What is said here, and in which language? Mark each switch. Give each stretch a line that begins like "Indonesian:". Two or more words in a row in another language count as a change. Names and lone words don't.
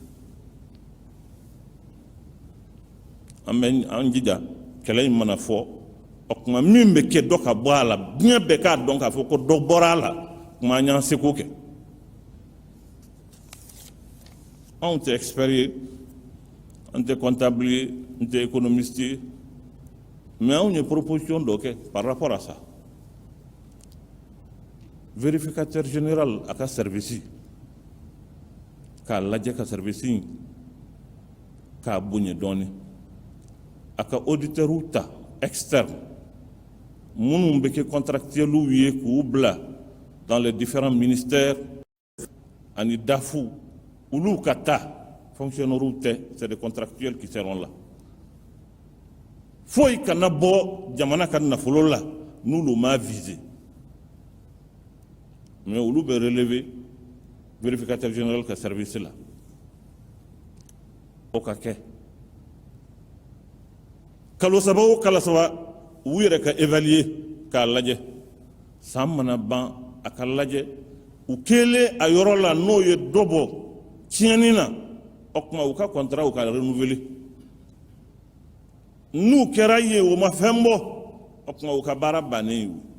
Bambara: an bɛ an jija kɛlɛ in mana fɔ o kuma min bɛ kɛ dɔ ka bɔ a la diɲɛ bɛɛ k'a dɔn k'a fɔ ko dɔ bɔra a la kuma an y'an seko kɛ anw tɛ expert ye an tɛ comptable ye n tɛ économiste ye mais anw ye proposition dɔ kɛ
French: par rapport à ça
Bambara: vérificateur général a ka service k'a lajɛ ka service in k'a bonya dɔɔni a ka auditeur ta externe minnu bɛ kɛ contractuels ye k'u bila
French: dans les différents ministères
Bambara: ani DAFU olu ka taa fonctionnaires tɛ
French: c'est des contractuels qui seront là
Bambara: foyi kana bɔ jamana ka nafolo la n'olu m'a visé mais olu bɛ relever vérificateur général ka service la o ka kɛ kalo saba o kalo saba u yɛrɛ ka évaluer k'a lajɛ san mana ban a ka lajɛ u kelen a yɔrɔ la n'o ye dɔ bɔ tiɲɛni na o tuma u ka contrat u ka renouveler n'u kɛra ye o ma fɛn bɔ o tuma u ka baara bannen ye